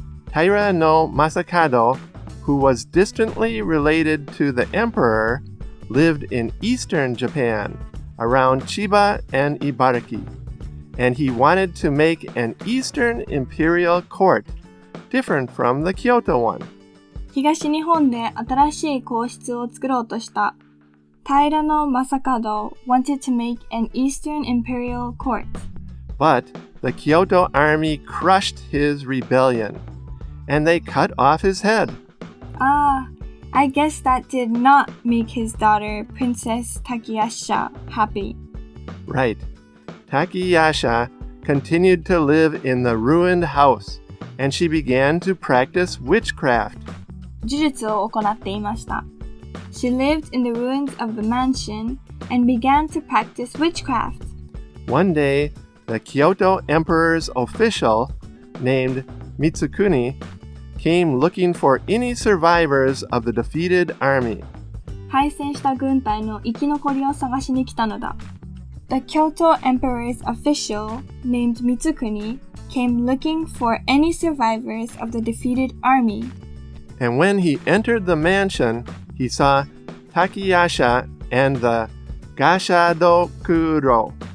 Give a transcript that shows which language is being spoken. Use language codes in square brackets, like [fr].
[en] Taira no Masakado, who was distantly related to the emperor, lived in eastern Japan, around Chiba and Ibaraki, and he wanted to make an eastern imperial court, different from the Kyoto one. [ja] 東日本で新しい皇室を作ろうとした平野正門 [en] wanted to make an eastern imperial court. But the Kyoto army crushed his rebellion, and they cut off his head. I guess that did not make his daughter, Princess Takiyasha, happy. Right. Takiyasha continued to live in the ruined house, and she began to practice witchcraft. [ja] 呪術を行っていました。 [en] She lived in the ruins of the mansion and began to practice witchcraft. One day, the Kyoto emperor's official, named Mitsukuni, came looking for any survivors of the defeated army. [ja] 敗戦した軍隊の生き残りを探しに来たのだ。 [en] The Kyoto emperor's official, named Mitsukuni, came looking for any survivors of the defeated army. And when he entered the mansion, he saw Takiyasha and the Gashadokuro.